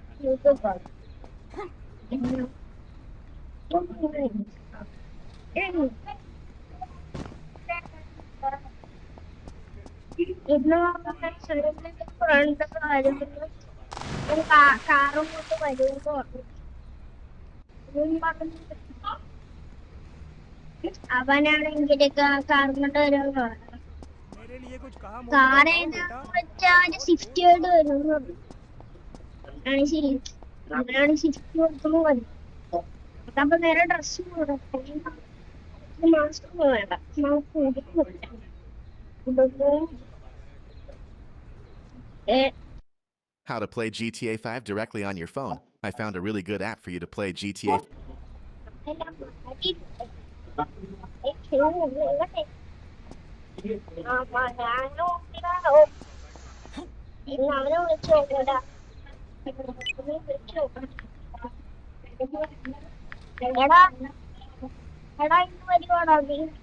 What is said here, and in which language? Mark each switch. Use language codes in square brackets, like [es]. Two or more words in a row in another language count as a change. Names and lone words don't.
[ml] ഇന്ന് ഫ്രണ്ട് വരുമ്പോൾ കാറും കൊണ്ട് വരുമെന്ന് പറഞ്ഞു. അവനാണെങ്കിൽ കാറും കൊണ്ട് വരുമെന്ന് പറഞ്ഞു. [hi] मेरे लिए कुछ कहा मोटू [ml] കാർ [hi] बताओ [ml] ഏതാന്ന് [hi] बेटा। [ml] വെച്ചാൽ സ്വിഫ്റ്റ് ആയിട്ട് വരുമെന്ന് പറഞ്ഞു. ആണ് ശരി. അവനാണ് സ്വിഫ്റ്റ് കൊടുക്കുന്നു വരും. അപ്പൊ നേരെ ഡ്രസ് മാസ്ക് വേണ്ട. മാസ്ക് [en] How to play GTA 5 directly on your phone. I found a really good app for you to play GTA. [ml] അവനെ വിളിച്ചു നോക്കടാ. എടാ എടാ ഇന്ന് വരുവാടാ നീ?